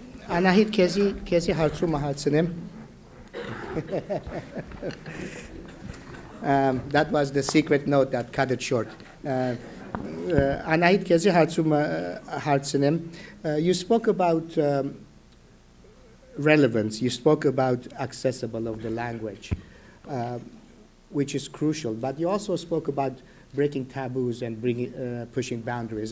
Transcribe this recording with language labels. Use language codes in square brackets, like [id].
[hy] Anahit, քեզի հարցումը հարցնեմ. [en] That was the secret note that cut it short. [hy] Anahit, քեզի հարցումը հարցնեմ. [en] You spoke about relevance. You spoke about accessible of the language, which is crucial. But you also spoke about breaking taboos and pushing boundaries.